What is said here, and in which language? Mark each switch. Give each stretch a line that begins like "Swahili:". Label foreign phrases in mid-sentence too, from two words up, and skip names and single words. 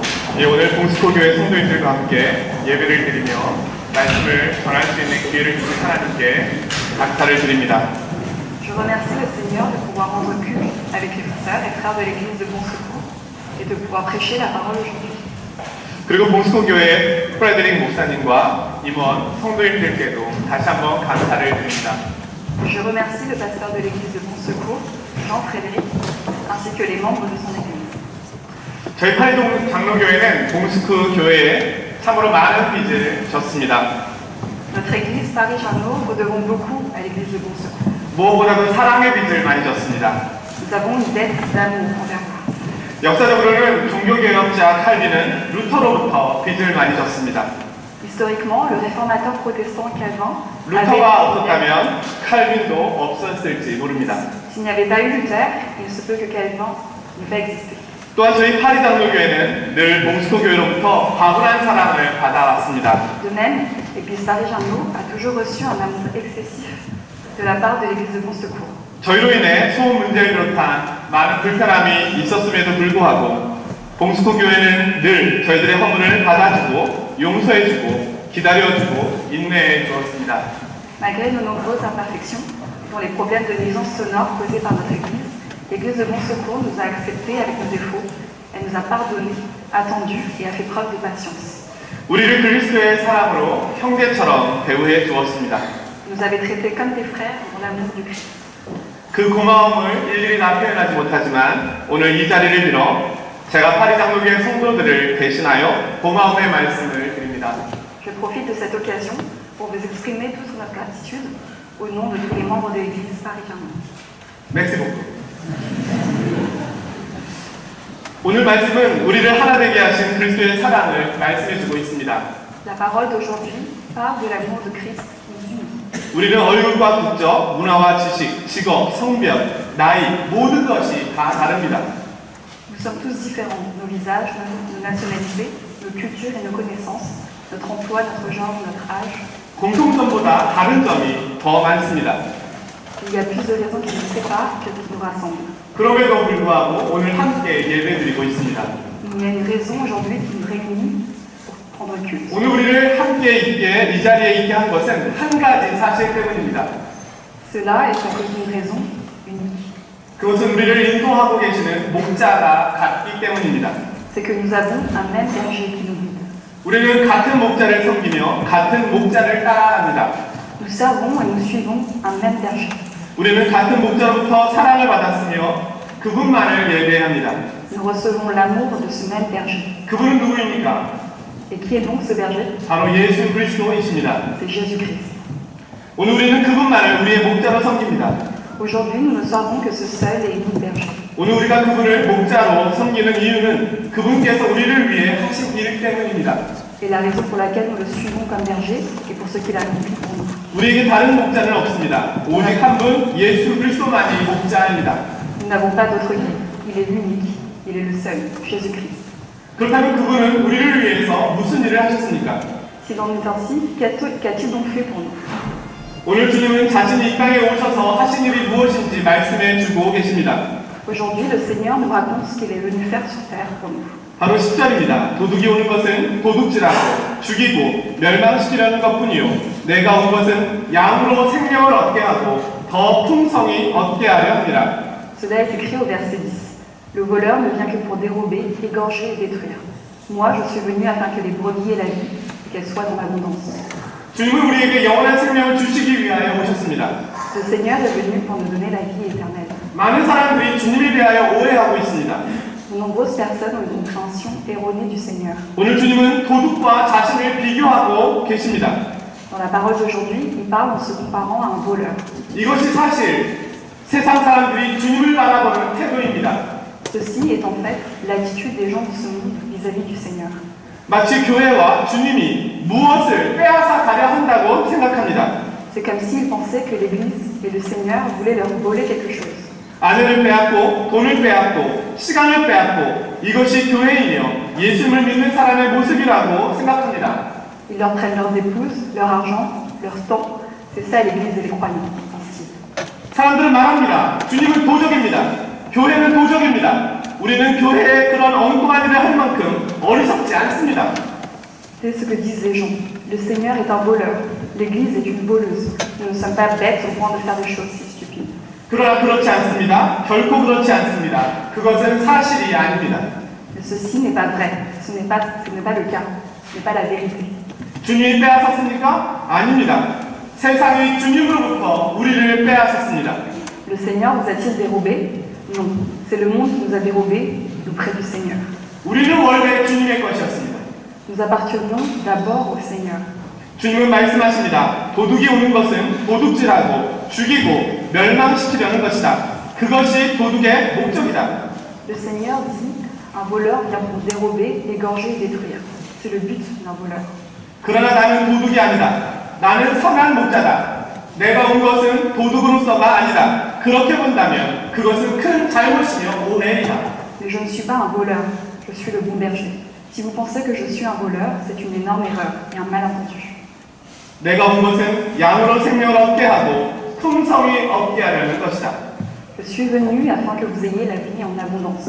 Korean: 예, 오늘 봉스코교회 성도님들과 함께 예배를 드리며 말씀을 전할 수 있는 기회를 주신 하나님께 감사를 드립니다.
French: Je remercie le Seigneur de pouvoir rendre culte avec les sœurs et frères de l'église de Bon Secours et de pouvoir prêcher la parole aujourd'hui.
Korean: 그리고 봉스코교회 프레드릭 목사님과 임원 성도님들께도 다시 한번 감사를 드립니다.
French: Je remercie le pasteur de l'église de Bon Secours, Jean-Frédéric, ainsi que les membres de son église.
Korean: 저희 파리동 장로교회는 봉스코 교회에 참으로 많은 빚을 졌습니다.
French: Notre église Paris-Jarnaud, nous devons beaucoup à l'église de Bon Secours.
Korean: 무엇보다도 사랑의 빚을 많이 졌습니다.
French: Nous avons une dette d'amour envers vous.
Korean: 역사적으로는 종교개혁자 칼빈은 루터로부터 빚을 많이 졌습니다.
French: Historiquement, le réformateur protestant Calvin
Korean: 루터가 없었다면 칼빈도 없었을지 모릅니다.
French: S'il n'y avait pas eu Luther, il se peut que Calvin n'ait pas existé.
Korean: 또한 저희 파리 장로교회는 늘 봉스코 교회로부터 과분한 사랑을 받아왔습니다.
French: De même, l'église Paris-Jarnaud a toujours reçu un amour excessif de la part de l'église de Bon Secours.
Korean: 저희로 인해 소음 문제를 비롯한 많은 불편함이 있었음에도 불구하고 봉스코 교회는 늘 저희들의 허물을 받아주고 용서해주고 기다려주고 인내해 주었습니다.
French: Malgré nos nombreuses imperfections, dont les problèmes de nuisance sonore causés par notre église, l'église de Bon Secours nous a acceptés avec nos défauts, elle nous a pardonné, attendu et a fait preuve de patience.
Korean: 우리를 그리스도의 사랑으로 형제처럼 대우해 주었습니다.
French: Nous avait traités comme des frères dans l'amour du Christ.
Korean: 그 고마움을 일일이 다 표현하지 못하지만 오늘 이 자리를 빌어 제가 파리 장로교회 성도들을 대신하여 고마움의 말씀을 드립니다.
French: Je profite de cette occasion pour vous exprimer toute notre gratitude au nom de tous les membres de l'église Paris-Jarnaud. Merci beaucoup.
Korean: 오늘 말씀은 우리를 하나 되게 하신 그리스도의 사랑을 말씀해주고 있습니다.
French: La parole d'aujourd'hui parle de l'amour de Christ qui nous unit.
Korean: 우리는 얼굴과 국적, 문화와 지식, 직업, 성별, 나이 모든 것이 다 다릅니다.
French: Nous sommes tous différents, nos visages, nos nationalités, nos cultures et nos connaissances, notre emploi, notre genre, notre âge.
Korean: 공통점보다 다른 점이 더 많습니다.
French: Il y a plus de raisons qui nous séparent que qui nous rassemblent.
Korean: 그럼에도 불구하고 오늘 함께 예배드리고 있습니다.
French: Il y a une raison aujourd'hui qui nous réunit pour prendre culte.
Korean: 오늘 우리를 함께 있게 이 자리에 있게 한 것은 한 가지 사실 때문입니다.
French: Cela est à cause d'une raison unique.
Korean: 그것은 우리를 인도하고 계시는 목자가 같기 때문입니다.
French: C'est que nous avons un même berger qui nous guide.
Korean: 우리는 같은 목자를 섬기며 같은 목자를 따라합니다.
French: Nous servons et nous suivons un même berger.
Korean: 우리는 같은 목자로부터 사랑을 받았으며 그분만을 예배합니다.
French: Nous recevons l'amour de ce même berger.
Korean: 그분은 누구입니까?
French: Et qui est donc ce berger?
Korean: 바로 예수 그리스도이십니다.
French: C'est Jésus-Christ.
Korean: 오늘 우리는 그분만을 우리의 목자로 섬깁니다.
French: Aujourd'hui, nous ne servons que ce seul et unique berger.
Korean: 오늘 우리가 그분을 목자로 섬기는 이유는 그분께서 우리를 위해 하신 일 때문입니다.
French: Et la raison pour laquelle nous le suivons comme berger est pour ce qu'il a accompli pour nous.
Korean: 우리에게 다른 목자는 없습니다. 오직 한 분 예수 그리스도만이 목자입니다.
French: Nous n'avons pas d'autre guide. Il est l'unique. Il est le seul, Jésus-Christ.
Korean: 그렇다면 그분은 우리를 위해서 무슨 일을 하셨습니까?
French: S'il en est ainsi, qu'a-t-il donc fait pour nous?
Korean: 오늘 주님은 자신이 이 땅에 오셔서 하신 일이 무엇인지 말씀해 주고 계십니다.
French: Aujourd'hui, le Seigneur nous raconte ce qu'il est venu faire sur terre pour nous.
Korean: 바로 10절입니다. 도둑이 오는 것은 도둑질하고 죽이고 멸망시키려는 것뿐이요 내가 온 것은 양으로 생명을 얻게 하고 더 풍성히 얻게 하려 합니다.
French: Cela est écrit au verset 10. Le voleur ne vient que pour dérober, égorger et détruire. Moi, je suis venu afin que les brebis aient la vie et qu'elle soit dans l'abondance.
Korean: 주님은 우리에게 영원한 생명을 주시기 위하여 오셨습니다.
French: Le Seigneur est venu pour nous donner la vie éternelle.
Korean: 많은 사람들이 주님에 대하여 오해하고 있습니다.
French: De nombreuses personnes ont une compréhension erronée du Seigneur.
Korean: 오늘 주님은 도둑과 자신을 비교하고 계십니다.
French: Dans la parole d'aujourd'hui, il parle en se comparant à un voleur.
Korean: 이것이 사실 세상 사람들이 주님을 바라보는 태도입니다.
French: Ceci est en fait l'attitude des gens de ce monde vis-à-vis du Seigneur.
Korean: 마치 교회와 주님이 무엇을 빼앗아 가려 한다고 생각합니다.
French: C'est comme s'ils pensaient que l'Église et le Seigneur voulaient leur voler quelque chose.
Korean: 아내를 빼앗고 돈을 빼앗고 시간을 빼앗고 이것이 교회이며 예수님을 믿는 사람의 모습이라고 생각합니다.
French: Ils leur prennent leurs épouses, leur argent, leur temps. C'est ça l'Église et les croyants, ainsi.
Korean: 사람들은 말합니다. 주님은 도적입니다. 교회는 도적입니다. 우리는 교회에 그런 엉뚱한 일을 할 만큼 어리석지
French: C'est ce que disent les gens. Le Seigneur est un voleur. L'Église est une voleuse. Nous ne sommes pas bêtes au point de faire des choses si stupides.
Korean: 그러나 그렇지 않습니다. 결코 그렇지 않습니다. 그것은 사실이 아닙니다.
French: Mais ceci n'est pas vrai. Ce n'est pas le cas. Ce n'est pas la vérité.
Korean: 주님이 빼앗았습니까? 아닙니다. 세상이 주님으로부터 우리를 빼앗았습니다.
French: Le Seigneur nous a-t-il dérobés? Non. C'est le monde qui nous a dérobés auprès du Seigneur.
Korean: 우리는 원래 주님의 것이었습니다.
French: Nous appartenions d'abord au Seigneur.
Korean: 주님은 말씀하십니다. 도둑이 오는 것은 도둑질하고 죽이고 멸망시키려는 것이다. 그것이 도둑의 목적이다.
French: Le Seigneur dit, un voleur vient pour dérober, égorger et détruire. C'est le but d'un voleur.
Korean: 그러나 나는 도둑이 아니다. 나는 선한 목자다. 내가 온 것은 도둑으로서가 아니다. 그렇게 본다면 그것은 큰 잘못이며 오해이다.
French: Mais je ne suis pas un voleur, je suis le bon berger. Si vous pensez que je suis un voleur, c'est une énorme erreur et un malentendu.
Korean: 내가 온 것은 양으로 생명을 얻게 하고 풍성히 얻게 하려는 것이다.
French: Je suis venu afin que vous ayez la vie en abondance.